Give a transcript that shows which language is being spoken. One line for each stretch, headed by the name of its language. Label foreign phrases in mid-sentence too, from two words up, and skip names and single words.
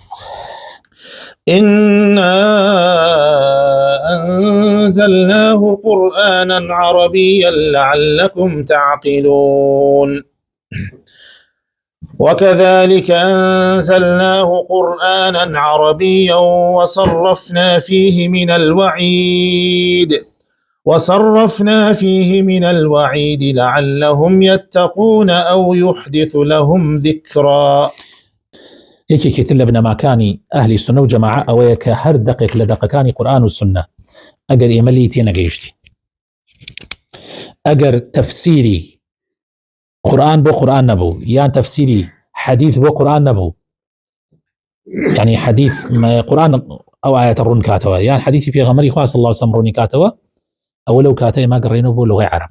Arabic: إنا أنزلناه قرآنا عربيا لعلكم تعقلون، وكذلك أنزلناه قرآنا عربيا وصرفنا فيه من الوعيد لعلهم يتقون أو يحدث لهم ذكرا.
Central Kurdish: یەکێکی لە بنەماکانی ئەهلی سنە و جەماعە ئەوەیە کە هەر دقێک لە دقەکانی قورئان و سنە ئەگەر ئێمە لی تێنەگەیشتی، ئەگەر تەفسیری قورئان بۆ قورئان نەبوو یان تەفسیری حەدیث بۆ قورئان نەبوو، يعني حەدیث قورئان ئەو ئاەتە ڕوون کاتەوە یان حەدیثی پێغەمبەری خوا
Arabic: صلی الله علیه وسلم
Central Kurdish: ڕوونی کاتەوە، ئەوە لەو کاتە ئێمە گەڕێنەوە بۆ لوغەی عەرەب.